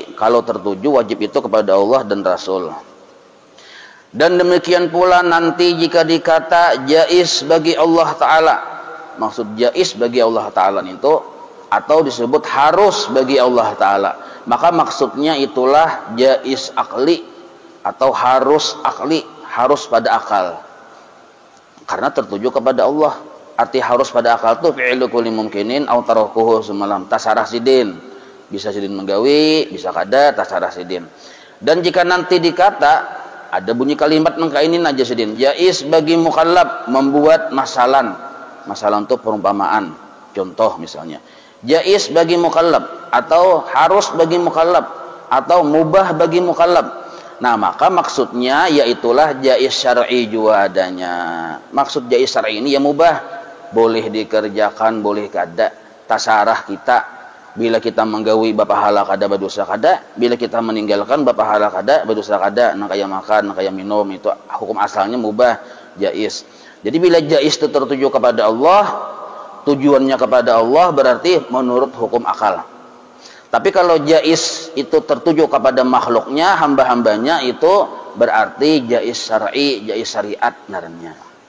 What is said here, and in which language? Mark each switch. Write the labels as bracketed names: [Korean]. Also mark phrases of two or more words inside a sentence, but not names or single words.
[Indonesian] Kalau tertuju wajib itu kepada Allah dan Rasul. Dan demikian pula nanti jika dikata jaiz bagi Allah Ta'ala, maksud jaiz bagi Allah Ta'ala itu atau disebut harus bagi Allah Ta'ala, maka maksudnya itulah jaiz akli atau harus akli, harus pada akal, karena tertuju kepada Allah. [Banjar] Arti harus pada akal itu [Arabic] فعل كل ممكن أو تركه [Banjar] semalam tasarah sidin, bisa sidin menggawi, bisa kada tasarah sidin. [Indonesian] Dan jika nanti dikata ada bunyi kalimat nengkainin aja sidin, jaiz bagi mukallaf membuat masalan untuk perumpamaan, contoh misalnya jaiz bagi mukallaf atau harus bagi mukallaf atau mubah bagi mukallaf. Nah, maka maksudnya yaitulah jaiz syar'i juga adanya. Maksud jaiz syar'i ini ya mubah, [Banjar] boleh dikerjakan, boleh kada, tasarah kita. Bila kita menggawi bapahala kada berdosa kada, bila kita meninggalkan bapahala kada berdosa kada. [Indonesian] Nah, kayak makan, kayak minum itu hukum asalnya mubah, jaiz. Jadi bila jaiz itu tertuju kepada Allah, tujuannya kepada Allah, berarti menurut hukum akal. Tapi kalau jaiz itu tertuju kepada makhluknya, hamba-hambanya, itu berarti jaiz syar'i, jaiz syariat naranya.